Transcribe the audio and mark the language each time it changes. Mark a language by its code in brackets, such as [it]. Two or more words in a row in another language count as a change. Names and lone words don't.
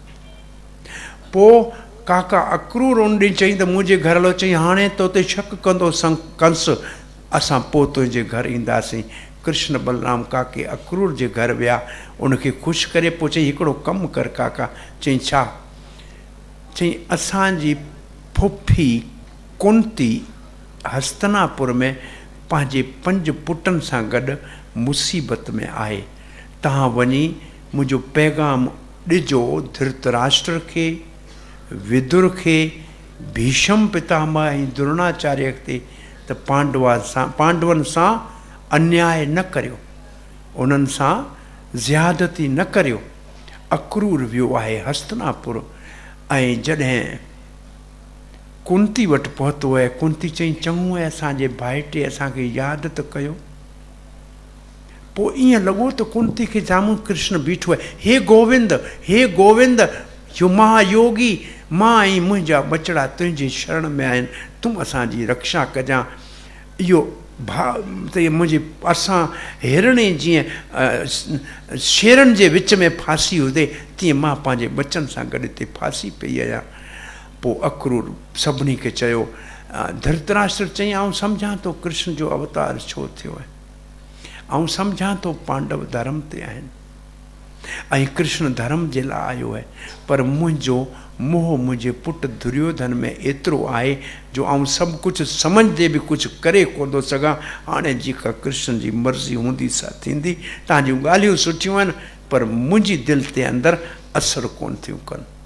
[sd] पोइ काका अक्रूर उन ॾींहुं चई त मुंहिंजे घर हलो। चई हाणे तो ते शक कंदो कंस, असां पोइ तुंहिंजे घर ईंदासीं। कृष्ण बलराम काके अक्रूर जे घर विया, उनखे ख़ुशि करे पोइ चई हिकिड़ो कमु कर काका। चई छा? चई असांजी फुफी कुंती हस्तिनापुर में पंहिंजे 5 पुटनि सां गॾु मुसीबत में आहे। तव्हां वञी मुंहिंजो पैगाम ॾिजो धृतराष्ट्र खे, विदुर खे, भीष्म पितामह ऐं द्रोणाचार्य ते त पांडवनि सां अन्याय न करियो, उन्हनि सां ज़्यादती न करियो। अक्रूर वियो आहे हस्तिनापुर ऐं जॾहिं कुंती वटि पहुतो आहे, कुंती चई चङो आहे असांजे भाइटे असांखे यादि त कयो। पोइ ईअं लॻो त कुंती खे साम्हूं कृष्ण बीठो आहे। हे गोविंद, हे गोविंद, यो महायोगी, मां ऐं मुंहिंजा बचड़ा तुंहिंजे शरण में आहिनि, तूं असांजी रक्षा कजां। इहो त मुंहिंजे असां हिरणे जीअं शेरनि जे विच में फासी हुजे, तीअं मां पंहिंजे बचनि सां गॾु हिते फासी पई आहियां। पोइ अक्रूर सभिनी खे चयो। धृतराष्ट्र चई आउं सम्झां थो कृष्ण जो अवतार छो थियो आहे, ऐं सम्झां थो पांडव धर्म ते आहिनि ऐं कृष्ण धर्म जे लाइ आयो आहे, पर मुंहिंजो मोह मुंहिंजे पुट दुर्योधन में एतिरो आहे जो आउं सभु कुझु सम्झदे बि कुझु करे कोन थो सघां। हाणे जेका कृष्ण जी मर्ज़ी हूंदी सा थींदी। तव्हांजूं ॻाल्हियूं सुठियूं आहिनि, पर मुंहिंजी दिलि ते अंदरि असरु कोन थियूं कनि।